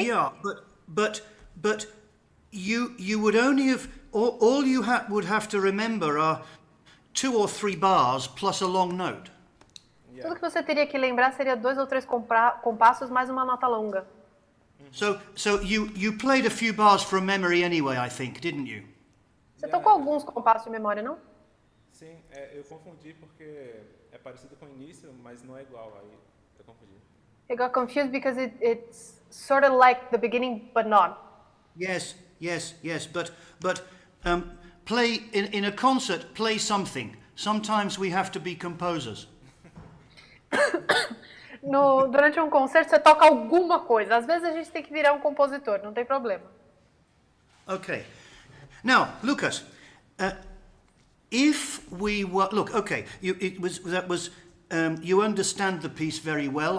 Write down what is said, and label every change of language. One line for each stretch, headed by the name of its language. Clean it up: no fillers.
English: Yeah, but you would only have all you would have to remember are 2 or 3 bars plus a long note.
Portuguese: Tudo que você teria que lembrar seria 2 ou 3 compassos mais uma nota longa.
English: So you played a few bars from memory anyway, I think, didn't you?
Portuguese: Você tocou alguns compassos de memória, não? Sim, eu confundi porque é parecido com o início, mas não é igual, aí eu confundi.
English: I got confused because it's sort of like the beginning, but not. Yes, but play in a concert. Play something. Sometimes we have to be composers.
Portuguese: Durante um concerto, você toca alguma coisa. Às vezes a gente tem que virar um compositor, não tem problema.
English: Okay. Now, Lucas, if we were okay, you understand the piece very well.